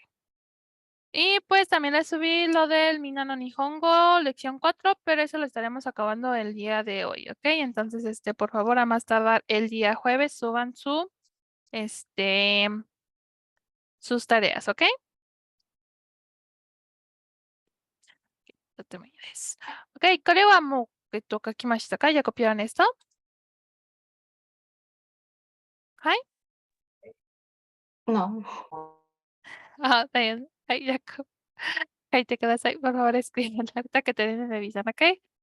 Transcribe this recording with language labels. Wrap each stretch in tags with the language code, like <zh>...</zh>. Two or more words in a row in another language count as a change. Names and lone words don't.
<es>Y pues también les subí lo del Minano Nihongo, lección 4, pero eso lo estaremos acabando el día de hoy, ¿ok? Entonces, por favor, a más tardar el día jueves, suban este, sus tareas, ¿ok? No te me ayudes.</es> <ja>Ok, これはもう、書きましたか?</ja> <es>¿Ya copiaron esto? ¿Hi? No. Ah, está bien. Ay, ya, ahí te quedas ahí. Por favor, escribe la ahorita que te den y revisan, ¿ok?</es>